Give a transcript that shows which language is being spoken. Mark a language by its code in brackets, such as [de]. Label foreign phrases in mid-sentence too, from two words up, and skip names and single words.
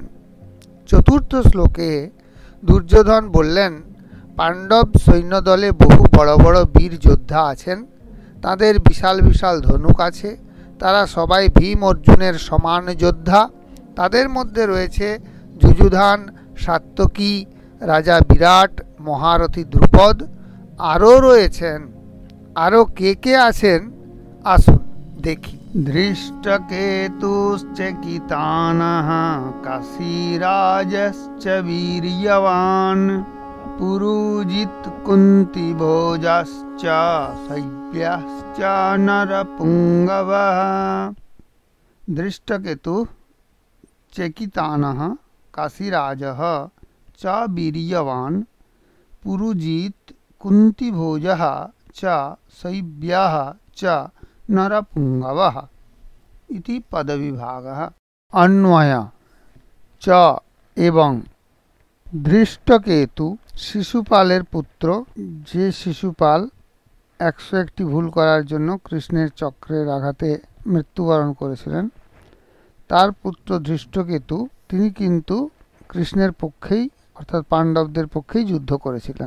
[bn] চতুর্থ শ্লোকে দুর্যোধন বললেন, পাণ্ডব সৈন্যদলে বহু বড় বড় বীর যোদ্ধা আছেন, তাদের বিশাল বিশাল ধনুক আছে, তারা সবাই ভীম অর্জুনের সমান যোদ্ধা। তাদের মধ্যে রয়েছে যুযুধান, সাত্যকী, রাজা বিরাট, মহারথী দ্রুপদ, আরও রয়েছেন। আরও কে কে আছেন আসুন দেখি। [sa] ধৃষ্টকেতুশ্চকিতানঃ কাশীরাজশ্চ বীর্যবান পুরুজিত কুন্তিভোজাশ্চ শৈব্যশ্চ নরপুঙ্গবঃ। ধৃষ্টকেতু চকিতানঃ কাশীরাজः চ বীর্যবান পুরুজিত কুন্তিভোজः চ শৈব্যः চ নরপুঙ্গবः ইতি পদবিভাগः। [bn] অন্বয় চ এবং ধৃষ্টকেতু শিশুপালের পুত্র, যে শিশুপাল ১০১টি ভুল করার জন্য কৃষ্ণের চক্রের আঘাতে মৃত্যুবরণ করেছিলেন, তার পুত্র ধৃষ্টকেতু তিনি কিন্তু কৃষ্ণের পক্ষেই অর্থাৎ পাণ্ডবদের পক্ষেই যুদ্ধ করেছিলেন।